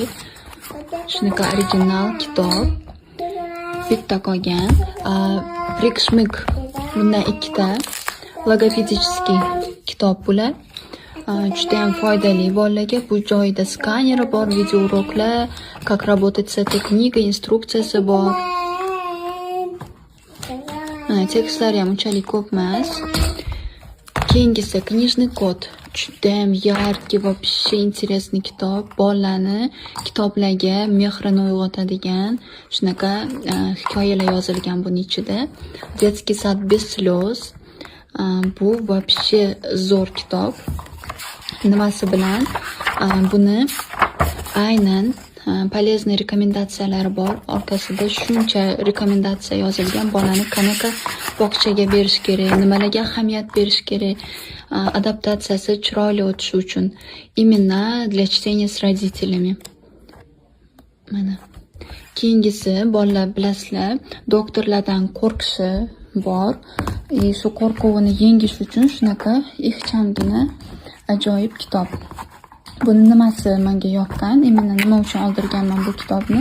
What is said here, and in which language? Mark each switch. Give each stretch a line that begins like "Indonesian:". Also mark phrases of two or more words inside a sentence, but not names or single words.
Uzbek: Shunaqa original kitob. Bitta qolgan. Prikshmik bundan ikkita logopedический kitob bular. Juda ham foydali bolalarga. Bu joyida skaneri bor, video uroklar,
Russian: как работать с этой книгой,
Uzbek: instruksiyasi bor. Tekstlari ham unchalik ko'p emas. Keyingisi
Russian: книжный код.
Uzbek: Juda ham yarki,
Russian: вообще интересный
Uzbek: kitob. Bolalarni kitoblarga mehrini uyg'otadigan shunaqa hikoyalar yozilgan buning ichida.
Russian: Детский сад без слез.
Uzbek: Bu вообще zo'r kitob. Nimasi bilan? Buni aynan полезный rekomendatsiyalari bor. Orqasida shuncha rekomendatsiya yozilgan. Bolani qanaqa bog'chaga berish kerak, nimalarga ahamiyat berish kerak, adaptatsiyasi chiroyli o'tishi uchun.
Russian: Именно для чтения с родителями.
Uzbek: Mana. Keyingisi, bolalar bilasizlar, doktorlardan qo'rqishi bor. Shu qo'rquvini yengish uchun shunaqa ixchamgina ajoyib kitob. Buni nimasi menga yoqqan, imенно nima uchun oldirganman bu kitobni?